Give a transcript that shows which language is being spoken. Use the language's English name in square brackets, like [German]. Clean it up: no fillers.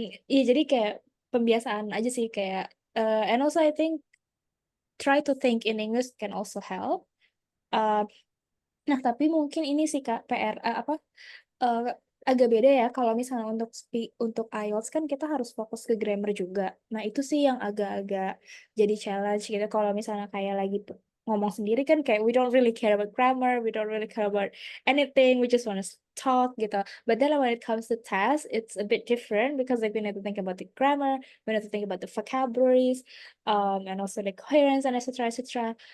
[Indonesian] Iya jadi kayak pembiasaan aja sih, kayak [English] and also I think try to think in English can also help. [Indonesian] Uh, nah tapi mungkin ini sih Kak PR eh, agak beda ya kalau misalnya untuk IELTS kan kita harus fokus ke grammar juga. Nah, itu sih yang agak-agak jadi challenge gitu. Kalau misalnya kayak lagi ngomong sendiri kan kayak [English] we don't really care about grammar, we don't really care about anything, we just want to talk gitu. But then when it comes to test, it's a bit different because like we need to think about the grammar, we need to think about the vocabularies, and also the coherence and etc. etc.